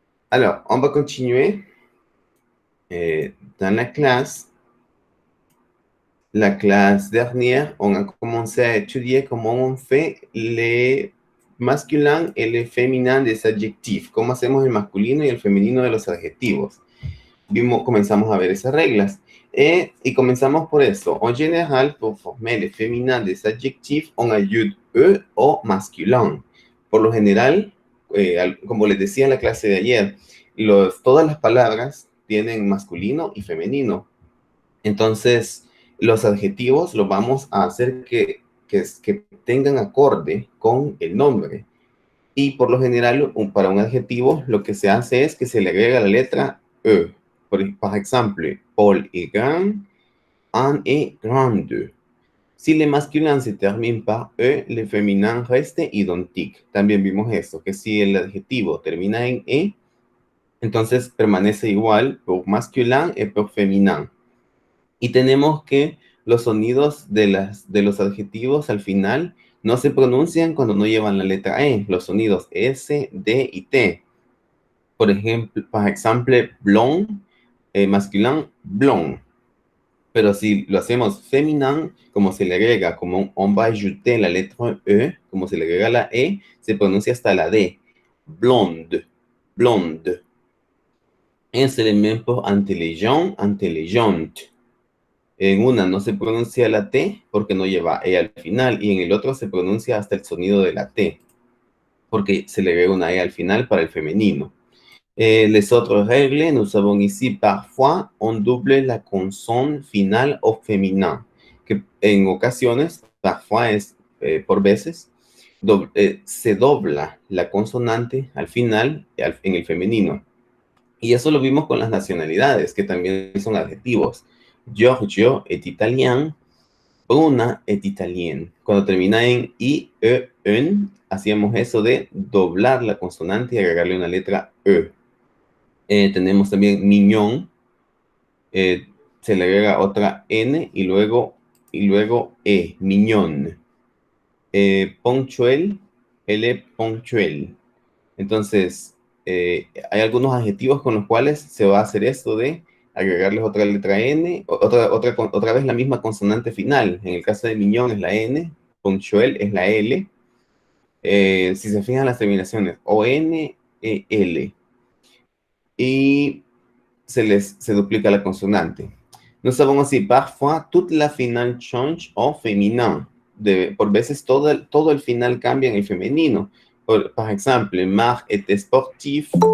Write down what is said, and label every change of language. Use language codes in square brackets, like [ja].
[fr] Alors, on va continuer dans la classe. La classe dernière, on a commencé à étudier comment on fait les masculins et les féminins des adjectifs. [es] Cómo hacemos el masculino y el femenino de los adjetivos. Comenzamos a ver esas reglas. Y comenzamos por eso. [fr] En général, pour former le féminin des adjectifs, on ajoute eux au masculin. [es] Por lo general, como les decía en la clase de ayer, todas las palabras tienen masculino y femenino. Entonces, los adjetivos los vamos a hacer que tengan acorde con el nombre. Y por lo general, para un adjetivo, lo que se hace es que se le agrega la letra E. Por ejemplo, [fr] Paul est grand, Anne est grande. Si le masculin se termine par E, le féminin reste identique. [es] También vimos esto, que si el adjetivo termina en E, entonces permanece igual por masculin y por féminin. Y tenemos que los sonidos de los adjetivos al final no se pronuncian cuando no llevan la letra E. Los sonidos S, D y T. Por ejemplo, blond, masculin, blond. Pero si lo hacemos féminin, como se le agrega, como [fr] on va ajouter [es] la letra E, como se le agrega la E, se pronuncia hasta la D. Blonde, blonde. Es el [fr] même pour intelligent, intelligente. [es] En una no se pronuncia la T porque no lleva E al final, y en el otro se pronuncia hasta el sonido de la T, porque se le agrega una E al final para el femenino. [fr] Les autres règles, nous avons ici parfois on double la consonne finale au féminin, [es] que en ocasiones, parfois es por veces, se dobla la consonante al final en el femenino. Y eso lo vimos con las nacionalidades, que también son adjetivos. [fr] Giorgio est italien, Bruna est italienne. [es] Cuando termina en I, E, en, hacíamos eso de doblar la consonante y agregarle una letra E. Tenemos también mignon, se le agrega otra N y luego E, mignon. Ponctuel, L, ponctuel. Entonces, hay algunos adjetivos con los cuales se va a hacer esto de agregarles otra letra N, otra vez la misma consonante final. En el caso de mignon es la N, ponctuel es la L. Si se fijan las terminaciones, O-N, E-L. Y se duplica la consonante. [fr] Nous avons aussi parfois toute la finale change au féminin. [es] Por veces todo el final cambia en el femenino. Por ejemplo, [fr] Marc était sportif.